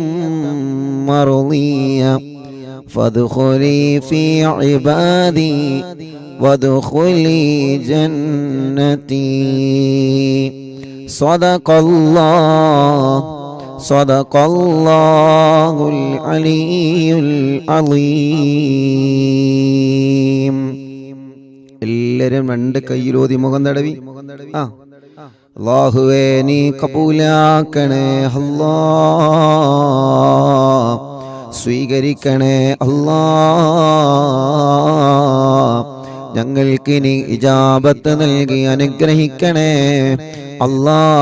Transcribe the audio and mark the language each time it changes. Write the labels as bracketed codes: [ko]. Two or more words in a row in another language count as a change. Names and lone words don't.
[ar] مرضية فادخلي في عبادي وادخلي جنتي صدق الله العلي العظيم. [ml] എല്ലാവരും രണ്ട് കൈയിലോതി മുഖം തടവി അല്ലാഹുവേ നീ കബൂലാക്കണേ അല്ലാ, സ്വീകരിക്കണേ അല്ലാ, ഞങ്ങൾക്ക് നീ ഇജാബത്ത് നൽകി അനുഗ്രഹിക്കണേ അല്ലാ.